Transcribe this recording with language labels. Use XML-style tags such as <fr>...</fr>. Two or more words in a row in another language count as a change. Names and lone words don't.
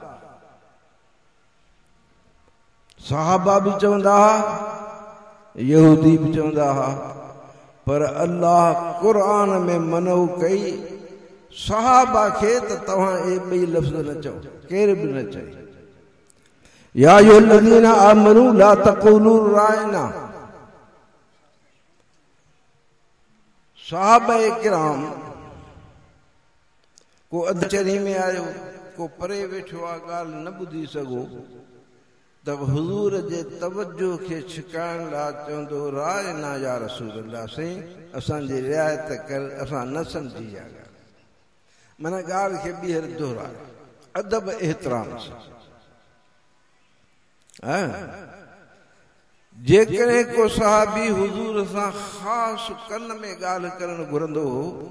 <sd>सहाबा भी चवंदा यहूदी भी चवंदा पर अल्लाह कुरान में मनो कई सहाबा के तव्हां ए बई लफ्ज़ न चओ केर भी न चए</sd> <ar>يا أيها الذين آمنوا لا تقولوا راعنا</ar> <sd>सहाबा किराम को अधचरी में आयो को परे वेठो आ गाल न बुधी सगो तब हुजूर जे तवज्जो के छिकाइण लाइ चवंदो राय ना</sd> <ar>يا رسول الله</ar> <sd>से असांजी रिआयत कर असां न समझी या माना ॻाल्हि खे ॿीहर दोहराए अदब एहतराम सां जेकॾहिं को सहाबी हुजूर सां ख़ासि कन में ॻाल्हि करणु घुरंदो हो</sd>